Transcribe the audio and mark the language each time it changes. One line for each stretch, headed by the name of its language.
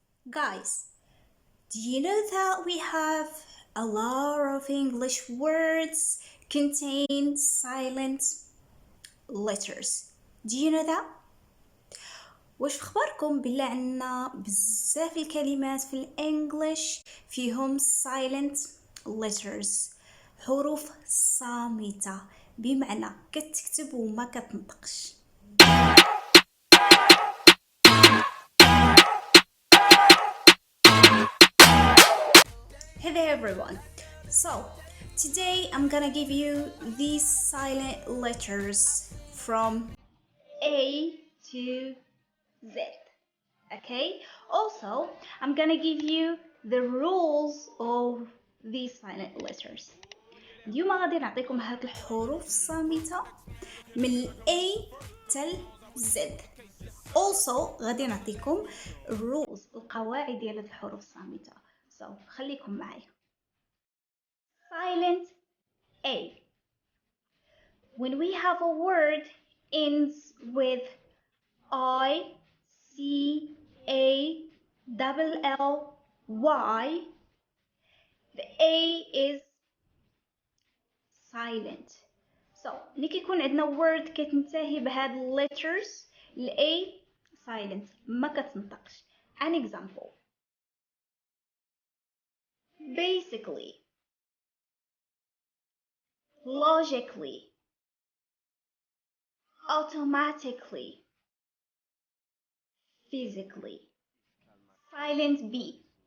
English: Guys, do you know that we have a lot of English words contain silent letters? Do you know that?
Arabic: واش في خباركم بلا عنا بزاف الكلمات في الانجليش فيهم
English: silent letters،
Arabic: حروف صامتة، بمعنى كتكتب وما كتنطقش.
English: Hey there everyone. So, today I'm gonna give you these silent letters from A to Z. Okay? Also, I'm gonna give you the rules of these silent letters.
Arabic: اليوم غادي نعطيكم هاد الحروف الصامتة من ال A تل Z.
English: Also
Arabic: غادي نعطيكم
English: rules
Arabic: القواعد ديال هاد الحروف الصامتة.
English: So
Arabic: خليكم معايا.
English: Silent A. When we have a word ends with I, C, A, double L, Y, the A is silent. So
Arabic: ملي كيكون عندنا
English: word
Arabic: كتنتهي بهاد
English: letters
Arabic: ال A
English: silent
Arabic: ما كتنطقش.
English: An example: basically, logically, automatically, physically. Silent B.